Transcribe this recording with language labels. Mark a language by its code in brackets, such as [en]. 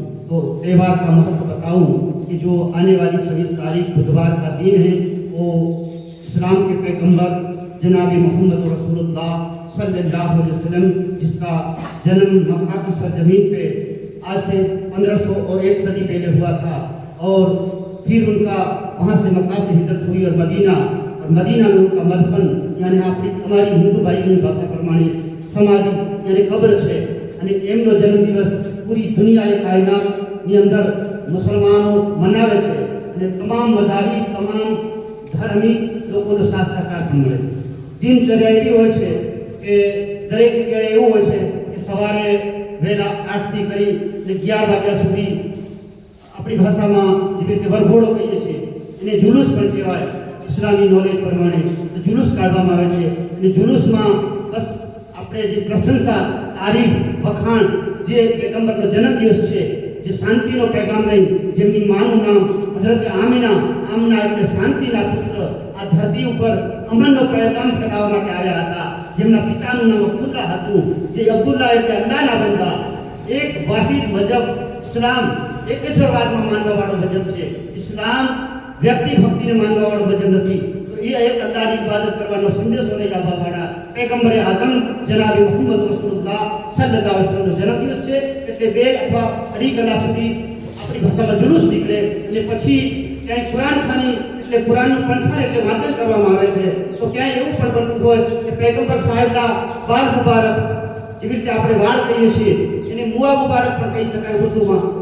[hi] तो त्यौहार का महत्व बताऊँ कि जो आने वाली 26 तारीख बुधवार का दिन है वो इस्लाम के पैगंबर जनाब मोहम्मद रसूलुल्लाह सल्लल्लाहु अलैहि वसल्लम जिसका जन्म मक्का की सरजमीन पे आज से 1500 और 1 सदी पहले हुआ था और फिर उनका वहाँ से मक्का से हिजरत हुई और मदीना में उनका मदफन यानी आपकी हमारी हिंदू भाई भाषा प्रमाणे समाधि यानी कब्र है। [gu] અને એમનો જન્મદિવસ પૂરી દુનિયાએ કાયનાતની અંદર મુસલમાનો મનાવે છે અને તમામ મધારી તમામ ધાર્મિક લોકોનો સાથ સહકાર પણ મળે છે। દિનચર્યા એવી હોય છે કે દરેક જગ્યાએ એવું હોય છે કે સવારે વહેલા 8 થી કરી 11 વાગ્યા સુધી આપણી ભાષામાં જે રીતે વરઘોડો કહીએ છીએ એને જુલુસ પણ કહેવાય। ઇસ્લામી નોલેજ પ્રમાણે જુલુસ કાઢવામાં આવે છે અને જુલુસમાં બસ આપણે જે પ્રશંસા તારીફ વખાણ જે પેગંબરનો જન્મદિવસ છે જે શાંતિનો પેગામ લઈ જેમની માનું નામ હઝરત આમના એટલે શાંતિના પુત્ર આ ધરતી ઉપર અમનનો પેગામ ફેલાવવા માટે આવ્યા હતા। જેમના પિતાનું નામ અબ્દુલ્લા હતું, જે અબ્દુલ્લા એટલે અલ્લાહના બંદા। એક વાહિદ મજહબ ઇસ્લામ એકેશ્વરવાદમાં માનવાવાળો મજહબ છે। ઇસ્લામ વ્યક્તિ ભક્તિને માનવાવાળો મજહબ નથી। તો એ એક અલ્લાહની ઇબાદત કરવાનો સંદેશો લઈ આવવાવાળા [hi] पैगंबर आजम जनाब मोहम्मद रसूलुल्लाह सल्लल्लाहु अलैहि वसल्लम जन्मदिवस है। [gu] એટલે 2 अथवा 2.5 કલાક સુધી આપણી ભાષામાં જુલુસ નીકળે અને પછી ક્યાંય કુરાન ખાની એટલે કુરાનનું પંઠાણ એટલે વાંચન કરવામાં આવે છે। તો ક્યાંય એવું પણ બનતું હોય કે पैगंबर સાહેબના બાલ મુબારક જેવી રીતે આપણે વાળ કહીએ છીએ એને મુઆ મુબારક પણ કહી શકાય ઉર્દુમાં।